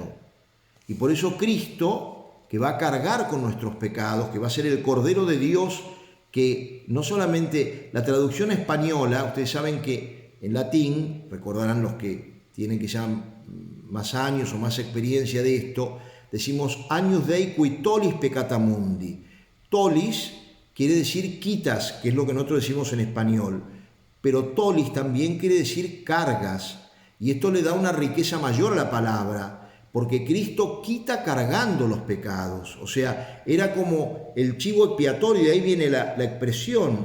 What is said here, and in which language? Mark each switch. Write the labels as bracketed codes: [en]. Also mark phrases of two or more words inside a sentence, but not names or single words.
[es] Y por eso Cristo, que va a cargar con nuestros pecados, que va a ser el Cordero de Dios, que no solamente la traducción española, ustedes saben que en latín, recordarán los que tienen quizá más años o más experiencia de esto, decimos [la] agnus Dei qui tollis peccata mundi. [es] Tolis quiere decir quitas, que es lo que nosotros decimos en español, pero tolis también quiere decir cargas, y esto le da una riqueza mayor a la palabra, porque Cristo quita cargando los pecados. O sea, era como el chivo expiatorio, de ahí viene la expresión.